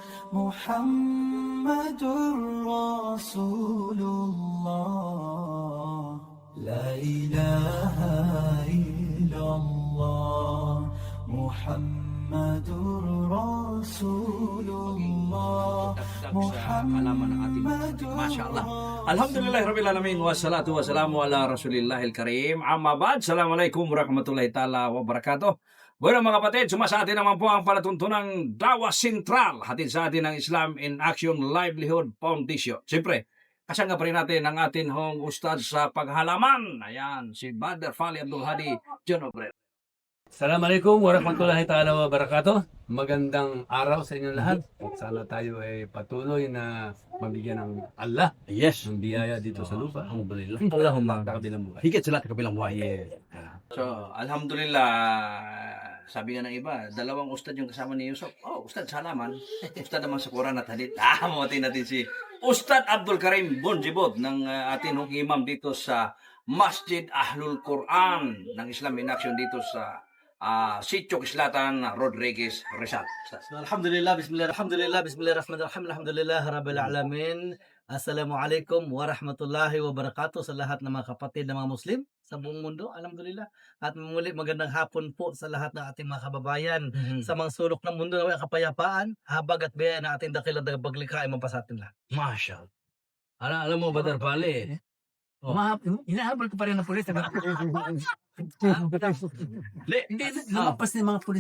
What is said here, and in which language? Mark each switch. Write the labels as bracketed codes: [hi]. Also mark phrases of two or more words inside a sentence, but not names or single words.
[ar] محمد رسول الله لا إله إلا الله محمد رسول الله [tl] halaman ng ating [ar] ما شاء الله الحمد لله رب العالمين. والصلاة والسلام على رسول الله الكريم. أما بعد. السلام عليكم ورحمة الله تعالى وبركاته. [tl] Bueno mga kapatid, sumasa atin naman po ang palatuntunang Dawa Sentral. Hatid sa atin ng Islam in Action Livelihood Foundation. Siyempre, kasama pa rin natin ang atin hong ustad sa paghalaman. Ayan, si Brother Fali Abdul Hadi John Obrero. [ar] السلام عليكم ورحمة الله تعالى وبركاته. [tl] Magandang araw sa inyo lahat. Sana tayo ay patuloy na mabigyan ng Allah Yes. ng biyaya dito sa lupa. Alhamdulillah. Allahumma kabilang buhay. Higit sa lahat ng kabilang buhay. So, alhamdulillah, sabi nga ng iba, dalawang ustad yung kasama ni Yusuf. Oh, ustad sa halaman. Ustad naman sa Quran at hadith. Mawatin natin si Ustad Abdul Karim Bonjibod ng atin hong imam dito sa Masjid Ahlul Quran ng Islam in Action dito sa Sitio Kislatan, Rodriguez, Rizal. [ar] الحمد لله بسم الله الرحمن الرحيم الحمد لله رب العالمين. السلام عليكم ورحمة الله وبركاته [tl] sa lahat ng mga kapatid na mga Muslim sa buong mundo, alhamdulillah. At muli magandang hapon po sa lahat ng ating mga kababayan sa mga sulok ng mundo na may kapayapaan, habag at biyaya na ating dakilang tagapaglikha ay mapasatin lahat. [ar] ما شاء الله. [tl] Alam mo, Brother Fali, Hinahabol ko pa rin ng pulis. Hindi, lumampas na yung mga pulis.